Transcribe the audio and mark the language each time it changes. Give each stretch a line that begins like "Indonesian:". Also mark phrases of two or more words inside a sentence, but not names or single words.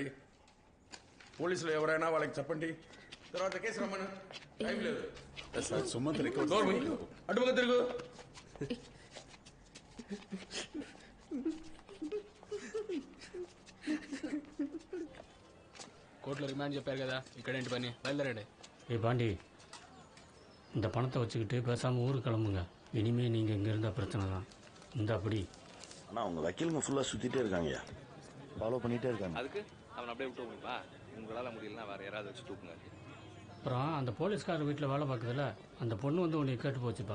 Telugu: పోలీసులు ఎవరైనా వాళ్ళకి చెప్పండి, తర్వాత కేసు రమ్మను. టైం లేదు. సుమంత్ అటుపక్క తిరుగు. కోర్టులో రిమాండ్ చెప్పారు కదా, ఇక్కడేంటి పని? బయలుదేరండి.
Tamil: பாண்டி, இந்த பணத்தை வச்சுக்கிட்டு பேசாமல் ஊருக்கு கிளம்புங்க. இனிமேல் நீங்கள் இங்கே இருந்தால் பிரச்சனை தான். இந்த அப்படி ஆனால் அவங்க வக்கீலுங்க ஃபுல்லாக சுற்றிட்டே இருக்காங்கய்யா, ஃபாலோ பண்ணிகிட்டே இருக்காங்க. அதுக்கு அவன் அப்படியே விட்டு போகும்பா. உங்களால் முடியலன்னா வேறு யாராவது வச்சு தூக்குங்க. அப்புறம் அந்த போலீஸ்கார வீட்டில் வேலை பார்க்குதுல, அந்த பொண்ணு வந்து உன்னை கேட்டு போச்சுப்பா.